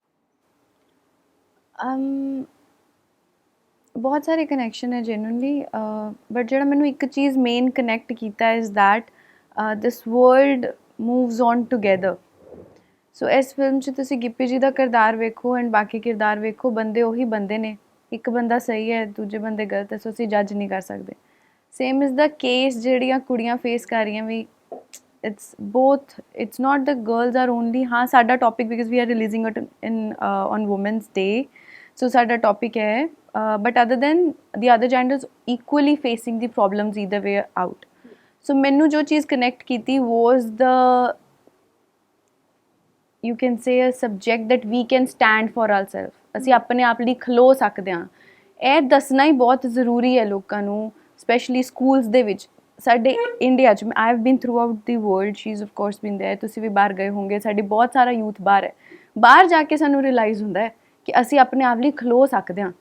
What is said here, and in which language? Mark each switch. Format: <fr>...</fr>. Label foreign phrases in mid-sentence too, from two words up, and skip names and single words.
<pa>ਬਹੁਤ ਸਾਰੇ ਕਨੈਕਸ਼ਨ ਹੈ</pa> <en>genuinely, but</en> <pa>ਜਿਹੜਾ ਮੈਨੂੰ ਇੱਕ ਚੀਜ਼</pa> <en>main connect ਕੀਤਾ is that this world moves on together.</en> <pa>ਸੋ ਇਸ ਫਿਲਮ 'ਚ ਤੁਸੀਂ ਗਿੱਪੀ ਜੀ ਦਾ ਕਿਰਦਾਰ ਵੇਖੋ ਐਂਡ ਬਾਕੀ ਕਿਰਦਾਰ ਵੇਖੋ, ਬੰਦੇ ਉਹੀ ਬੰਦੇ ਨੇ, ਇੱਕ ਬੰਦਾ ਸਹੀ ਹੈ ਦੂਜੇ ਬੰਦੇ ਗਲਤ ਹੈ, ਸੋ ਅਸੀਂ ਜੱਜ ਨਹੀਂ ਕਰ ਸਕਦੇ।</pa> <en>same is the case</en> <pa>ਜਿਹੜੀਆਂ ਕੁੜੀਆਂ ਫੇਸ ਕਰ ਰਹੀਆਂ ਵੀ,</pa> <en>it's both, it's not the girls are only,</en> <pa>ਹਾਂ ਸਾਡਾ</pa> <en>topic because we are releasing it in on Women's Day, so</en> <pa>साडा topic है,</pa> <en>but other than the other genders equally facing the problems either way out. So</en> <hi>मैनू जो चीज़ connect की थी</hi> <en>was the, you can say a subject that we can stand for ourselves,</en> <pa>ਅਸੀਂ ਆਪਣੇ ਆਪ ਲਈ ਖਲੋ ਸਕਦੇ ਹਾਂ। ਇਹ ਦੱਸਣਾ ਹੀ ਬਹੁਤ ਜ਼ਰੂਰੀ ਹੈ ਲੋਕਾਂ ਨੂੰ,</pa> <en>specially schools</en> <pa>ਦੇ ਵਿੱਚ। ਸਾਡੇ ਇੰਡੀਆ 'ਚ,</pa> <en>I have been throughout the world, she is of course been there,</en> <pa>ਤੁਸੀਂ ਵੀ ਬਾਹਰ ਗਏ ਹੋਗੇ, ਸਾਡੀ ਬਹੁਤ ਸਾਰਾ ਯੂਥ ਬਾਹਰ ਹੈ। ਬਾਹਰ ਜਾ ਕੇ ਸਾਨੂੰ ਰਿਅਲਾਈਜ਼ ਹੁੰਦਾ ਹੈ ਕਿ ਅਸੀਂ ਆਪਣੇ ਆਪ ਲਈ ਖਲੋ ਸਕਦੇ ਹਾਂ।</pa>